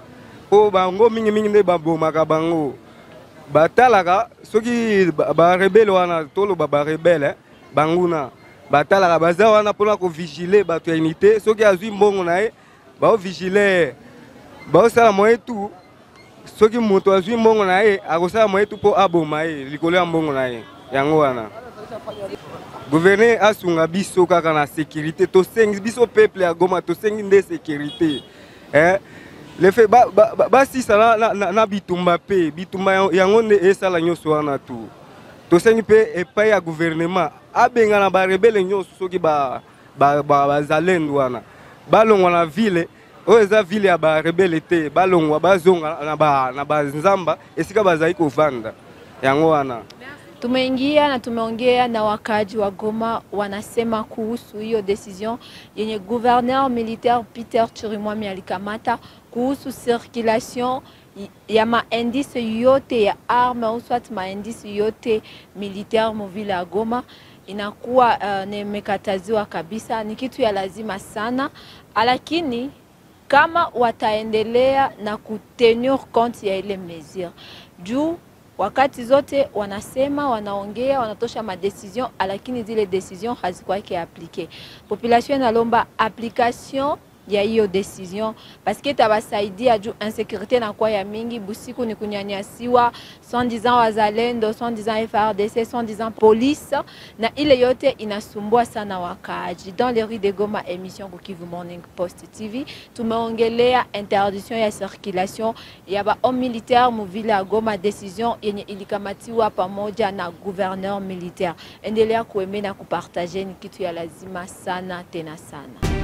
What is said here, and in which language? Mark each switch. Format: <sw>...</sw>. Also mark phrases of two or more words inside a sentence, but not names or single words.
<ln>Po bango mingi nde babomaka bango. Batalaka soki ba rebelle wana tolo ba rebelle banguna batalaka baza wana pona ko vigiler bato unité soki azwi mbongo nae ba vigiler ba sala moye tout soki moto azwi mbongo nae akosala moye tout po aboma ye likolo ya mbongo nae yango wana gouverneur asunga biso kaka na sécurité to sengi biso peuple ya Goma to sengi nde sécurité</ln> <fr>le fait si ça</fr> <ln>na bitumba pe bitumba yango ne esala nyoso wana tu to sengi pe epai ya gouvernement abenga na ba rebelle nyoso soki ba zalendo wana balongwa na ville oyo eza ville ya ba rebelle te balongwa bazonga na ba nzamba esika bazai kovanda yango wana.</ln> <sw>Tumeingia na tumeongea na wakaji wa Goma, wanasema kuhusu hiyo decision yenye</sw> <fr>gouverneur militaire</fr> <sw>Peter Chirimwami alikamata kuhusu circulation ya maindisi yote ya</sw> <fr>arme au soit</fr> <sw>maindisi yote militaire muvile ya Goma. inakuwa nimekataziwa kabisa, ni kitu ya lazima sana, lakini kama wataendelea na kutenir compte ya ile mesure juu wakati zote wanasema, wanaongea, wanatosha ma decision, lakini zile decision hazikuwa appliqué. Population inalomba application ya hiyo decision</sw> <fr>parce que</fr> <sw>tabasaidia juu insécurité na kwa ya mingi, busiku ni kunyanyasiwa, 110 wazalendo, 110 FARDC, 110 police, na ile yote inasumbua sana wakaaji.</sw> <fr>Dans les rues de Goma, émission</fr> <sw>Kivu Morning Post TV, tumeongelea interdiction ya circulation ya ba</sw> <fr>homme militaire</fr> <sw>muvile ya Goma, decision yenye ilikamatiwa pamoja na</sw> <fr>gouverneur militaire.</fr> <sw>Endelea kuemea na kupartager, ni kitu ya lazima sana tena sana.</sw>